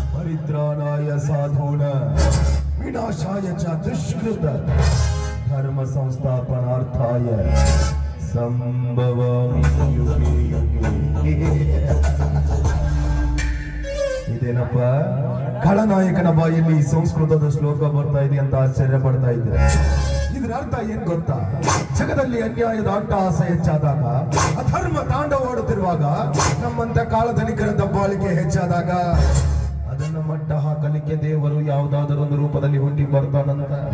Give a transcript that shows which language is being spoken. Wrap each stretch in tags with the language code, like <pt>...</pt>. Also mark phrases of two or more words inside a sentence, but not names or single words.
<sa>परित्राणाय साधून विनाशाय च दुष्कृत धर्म संस्थापनार्थाय संभवामि युगे युगे.</sa> <kn>ಇದೇನಪ್ಪ ಖಳನಾಯಕನ ಬಾಯಲ್ಲಿ ಸಂಸ್ಕೃತದ ಶ್ಲೋಕ ಬರ್ತಾ ಇದೆ ಅಂತ ಆಶ್ಚರ್ಯ ಪಡ್ತಾ ಇದ್ದೆ. ಇದರ ಅರ್ಥ ಏನ್ ಗೊತ್ತಾ? ಜಗದಲ್ಲಿ ಅನ್ಯಾಯದ ಅಟ್ಟಹಾಸ ಹೆಚ್ಚಾದಾಗ, ಅಧರ್ಮ ತಾಂಡವಾಡುತ್ತಿರುವಾಗ, ನಮ್ಮಂತ ಕಾಳಧನಿಕರ ದಬ್ಬಾಳಿಕೆ ಹೆಚ್ಚಾದಾಗ ಅದನ್ನ ಮಟ್ಟ ಹಾಕಲಿಕ್ಕೆ ದೇವರು ಯಾವುದಾದರೊಂದು ರೂಪದಲ್ಲಿ ಹುಟ್ಟಿ ಬರ್ತಾನಂತ.</kn>